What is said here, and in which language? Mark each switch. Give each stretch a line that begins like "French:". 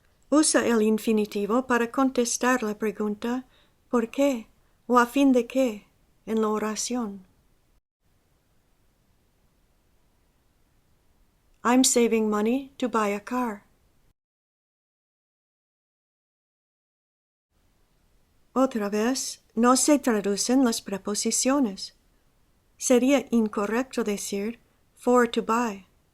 Spanish: Usa el infinitivo para contestar la pregunta ¿por qué? O a fin de qué en la oración.
English: I'm saving money to buy a car.
Spanish: Otra vez, no se traducen las preposiciones. Sería incorrecto decir
English: for to buy.